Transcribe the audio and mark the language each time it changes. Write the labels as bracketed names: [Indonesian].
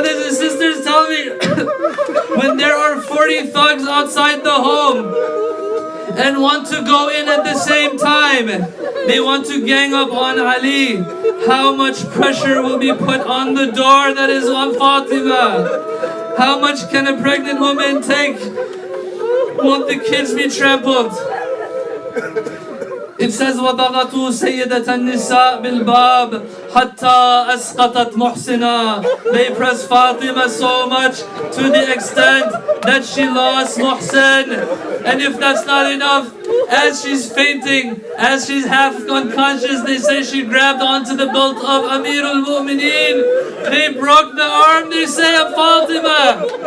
[English] Brothers and sisters, tell me, when there are 40 thugs outside the home and want to go in at the same time, they want to gang up on Ali, how much pressure will be put on the door that is on Fatima? How much can a pregnant woman take? Won't the kids be trampled? It says [Arabic] وَضَغَطُوا سَيِّدَةَ النِّسَاء بِالْبَابِ حَتَّى أَسْقَطَتْ مُحْسِنًا. [English] They pressed Fatima so much to the extent that she lost Muhsin. And if that's not enough, as she's fainting, as she's half unconscious, they say she grabbed onto the belt of Amir al-Mu'mineen. They broke the arm, they say, of Fatima.